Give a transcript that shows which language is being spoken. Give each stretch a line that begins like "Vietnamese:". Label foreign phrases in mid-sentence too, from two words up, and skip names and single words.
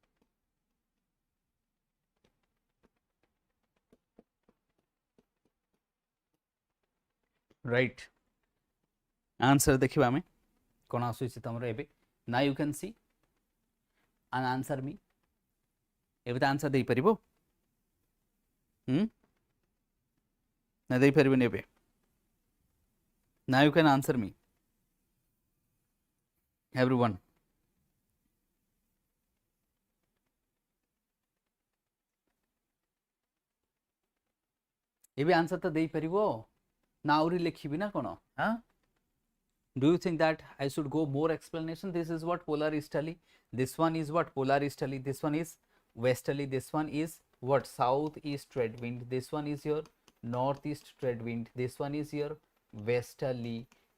English: Right.
Odia: Answer ଦେଖିବା ମେଁ କଣ ଆସୁଛି ତମର ଏବେ.
English: Now you can see and answer me.
Odia: ଏବେ ତ ଆନ୍ସର ଦେଇ ପାରିବ। ନା ଦେଇ ପାରିବ ଏବେ.
English: Now you can answer me. Everyone.
Odia: ଏବେ ଆନ୍ସର ତ ଦେଇ ପାରିବ. ନା ଆଉରି ଲେଖିବି ନା କଣ? ହଁ?
English: Do you think that I should go more explanation? This is what? Polar easterly. This one is what? Polar easterly. This one is westerly. This one is what? Southeast trade wind. This one is your northeast trade wind. This one is your westerly.